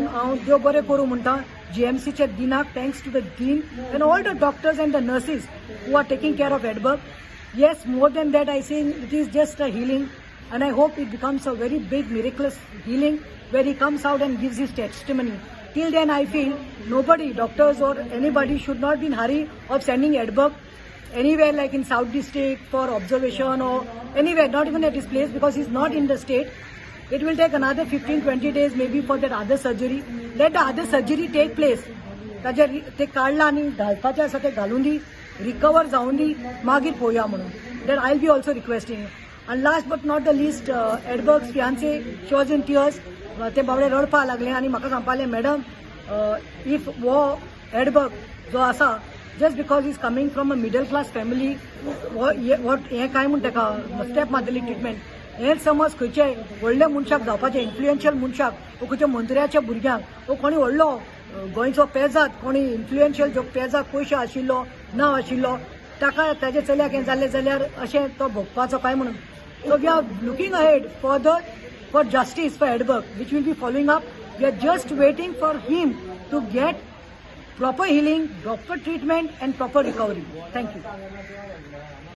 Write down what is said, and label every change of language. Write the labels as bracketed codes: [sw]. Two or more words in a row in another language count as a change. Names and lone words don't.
[kok] हांव देव बरें करूं म्हणटा JMCचे डीनाक. [en] Thanks to the Dean and all the doctors and the nurses who are taking care of Edberg. Yes, more than that, I think it is just a healing, and I hope it becomes a very big, miraculous healing where he comes out and gives his testimony. Till then, I feel nobody, doctors or anybody, should not be in hurry of sending Edberg anywhere like in South District for observation or anywhere, not even at his place because he's not in the state. It will take another 15-20 days maybe for that other surgery. Let the other surgery take place. [kok] ते काढला आणि घालपाचें आसा ते घालून दी, रिकवर जावन दी, मागीर पळोवया म्हणून. [en] That I will be also requesting. आनी last but not the least Edberg's fiancée she was in tears. [kok] ते बाबडे रडपाक लागले आनी म्हाका सांगपाक लागले [en] Madam if [kok] वो एडबर्ग जो आसा [en] just because is coming from a middle class family [kok] हें काय म्हूण ताका स्टेप मारतली ट्रिटमेंट. हेंच समज खंयचे व्हडले मनशाक जावपाचें, इन्फ्लुएन्शियल मनशाक वो खंयच्या मंत्र्याच्या भुरग्यांक वो कोणी व्हडलो गोंयचो पेजाद कोणी इन्फ्लुएन्शियल जो पेजाक पयशे आशिल्लो नांव आशिल्लो ताका ताजे चल्याक हें जालें जाल्यार अशें तो भोगपाचो काय म्हणून. [en] So we are looking ahead for justice for Edberg which will be following up. We are just waiting for him to get proper healing, proper treatment and proper recovery. Thank you.